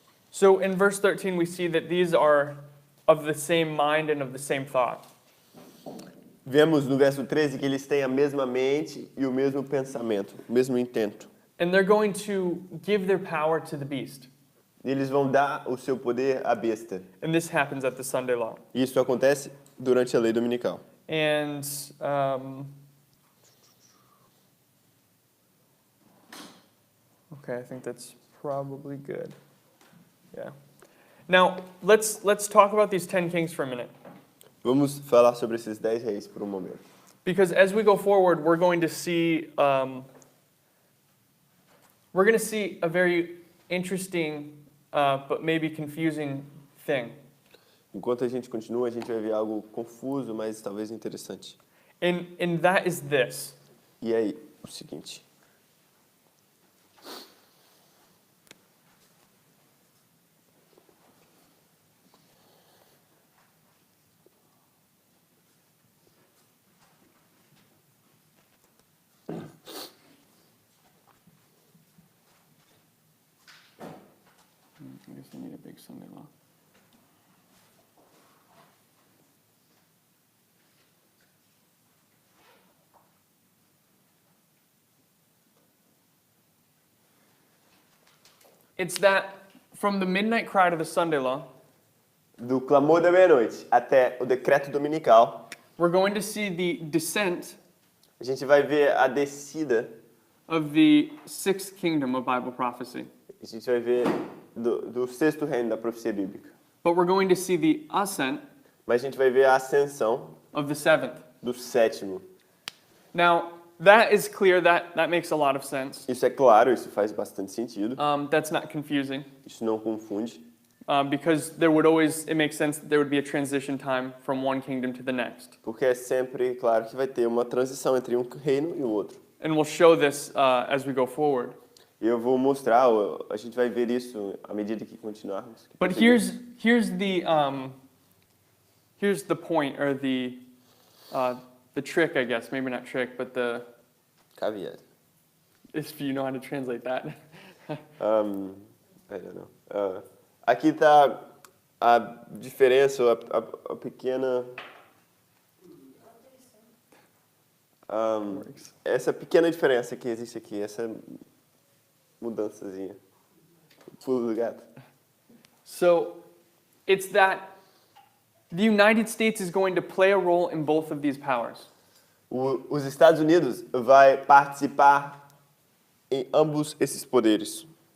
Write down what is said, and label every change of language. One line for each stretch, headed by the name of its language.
English: So in verse 13, we see that these are of the same mind and of the same thought.
Portuguese: Vemos no verso 13 que eles têm a mesma mente e o mesmo pensamento, o mesmo intento.
English: And they're going to give their power to the beast.
Portuguese: E eles vão dar o seu poder à besta.
English: And this happens at the Sunday law.
Portuguese: E isso acontece durante a lei dominical.
English: And okay, I think that's probably good. Yeah. Now, let's talk about these 10 kings for a minute.
Portuguese: Vamos falar sobre esses 10 reis por um momento.
English: Because as we go forward, we're going to see a very interesting but maybe confusing thing.
Portuguese: Enquanto a gente continua, a gente vai ver algo confuso, mas talvez interessante.
English: And that is this.
Portuguese: E aí, o seguinte.
English: I guess I need a big Sunday law. It's that from the midnight cry to the Sunday law,
Portuguese: Do clamor da meia-noite até o decreto dominical,
English: we're going to see the descent
Portuguese: a gente vai ver a descida,
English: of the sixth kingdom of Bible prophecy.
Portuguese: a gente vai ver do 6º reino da profecia bíblica.
English: But we're going to see the ascent
Portuguese: Mas a gente vai ver a ascensão
English: of the seventh.
Portuguese: do 7º.
English: Now, that is clear. That makes a lot of sense.
Portuguese: Isso é claro, isso faz bastante sentido.
English: That's not confusing.
Portuguese: Isso não confunde.
English: because there would always, it makes sense that there would be a transition time from one kingdom to the next.
Portuguese: Porque é sempre claro que vai ter uma transição entre um reino e o outro.
English: And we'll show this as we go forward.
Portuguese: E eu vou mostrar, a gente vai ver isso à medida que continuarmos.
English: But here's the point, or the trick, I guess. Maybe not trick, but Caveat. if you know how to translate that. I don't know.
Portuguese: Aqui está a diferença, a pequena... essa pequena diferença que existe aqui, essa mudançazinha. Pulo do gato.
English: So it's that the United States is going to play a role in both of these powers.
Portuguese: Os Estados Unidos vai participar em ambos esses poderes.